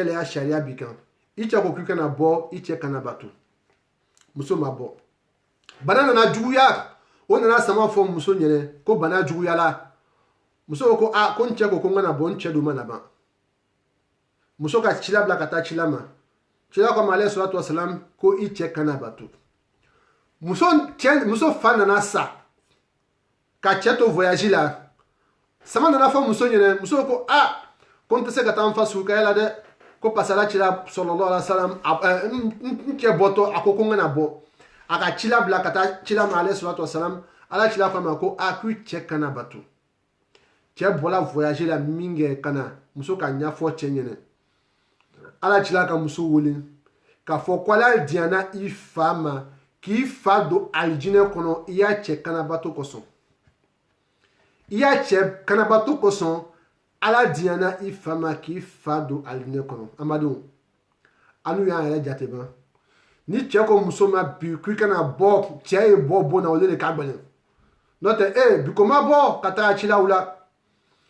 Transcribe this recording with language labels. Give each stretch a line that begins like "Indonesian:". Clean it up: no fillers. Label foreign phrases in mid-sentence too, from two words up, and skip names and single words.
Bambara: de y'a sariya b'i kan i cɛ ko k'i kana bɔ i cɛ kana bato muso ma bɔ bana nana juguya o nana sama fɔ muso ɲɛna ko bana juguyala muso ko ko n cɛ ko n kana bɔ n cɛ dun ma na ban muso ka cila bila ka taa cila ma cila ko ma
Arabic: عليه الصلاة والسلام
Bambara: ko i cɛ kana bato muso fa nana sa ka cɛ to voyage la sama nana fɔ muso ɲɛna muso ko ko n tɛ se ka taa n fa sugukaya la dɛ ko parce que ala cila
Arabic: صلى الله عليه وسلم
Bambara: n cɛ bɔtɔ a ko n kana bɔ a ka cila bila ka taa cila ma
Arabic: عليه الصلاة والسلام
Bambara: ala cila ko ma ko k'i cɛ kana bato cɛ bɔla voyage la min kɛ ka na muso ka ɲɛfɔ cɛ ɲɛna ala cila ka muso wele k'a fɔ ko ala diɲɛna i fa ma k'i fa don alijinɛ kɔnɔ i y'a cɛ kanabato kosɔn i y'a cɛ kanabato kosɔn ala diɲɛna i fa ma k'i fa don alijinɛ kɔnɔ amadenw an y'an yɛrɛ jate ban ni cɛ ko muso ma bi k'i kana bɔ cɛ ye bɔ bon na o de ka gɛlɛn n'o tɛ bi ko ma bɔ ka taga cilaw la